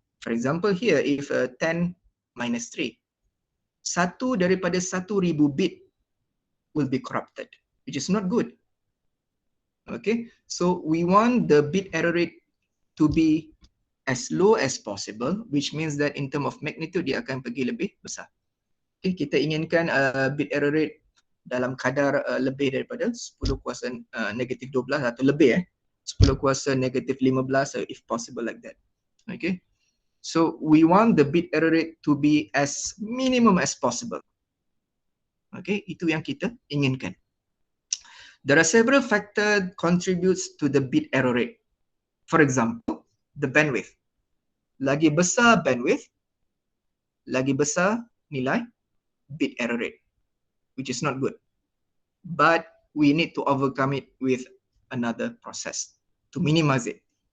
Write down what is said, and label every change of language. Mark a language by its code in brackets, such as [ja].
[en] For example here, if 10 minus 3, 1 daripada 1,000 bit will be corrupted, which is not good. Okay, so we want the bit error rate to be as low as possible, which means that in term of magnitude [ms] dia akan pergi lebih besar. Okay, kita inginkan bit error rate dalam kadar lebih daripada 10 kuasa negatif 12 atau lebih [en] 10 [ms] kuasa negative [en] 15 if possible like that. Okay. So we want the bit error rate to be as minimum as possible. [ms] Okay, itu yang kita inginkan. [en] There are several factors contributes to the bit error rate. For example, the bandwidth. [ms] Lagi besar bandwidth, lagi besar nilai bit error rate, [en] which is not good. But we need to overcome it with another process to minimize it.